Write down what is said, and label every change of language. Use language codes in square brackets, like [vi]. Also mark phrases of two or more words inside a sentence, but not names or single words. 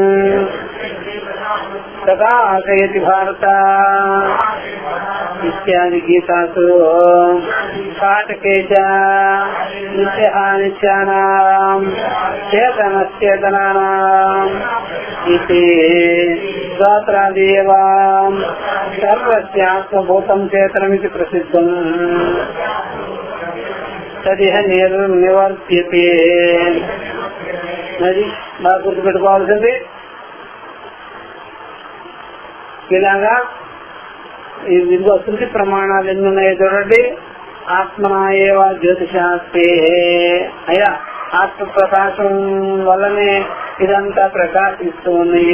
[sa] तथा आशयति भारत इत्यादि गीतासु पाठके च नित्यः नित्यानां चेतनश्चेतनानाम् इति स्तोत्रादि एव सर्वस्यात्मभूतं चेतनमिति प्रसिद्धम् तदिह निर्निवर्त्यते। [te] అది బాగా గుర్తుపెట్టుకోవాల్సింది. ఇలాగా ఇదిగో శృతి ప్రమాణాలు ఎన్ని ఉన్నాయో చూడండి. [sa] ఆత్మనాయేవ జ్యోతిషాస్తి, [te] అయ్యా ఆత్మ ప్రకాశం వల్లనే ఇదంతా ప్రకాశిస్తూ ఉన్నాయి.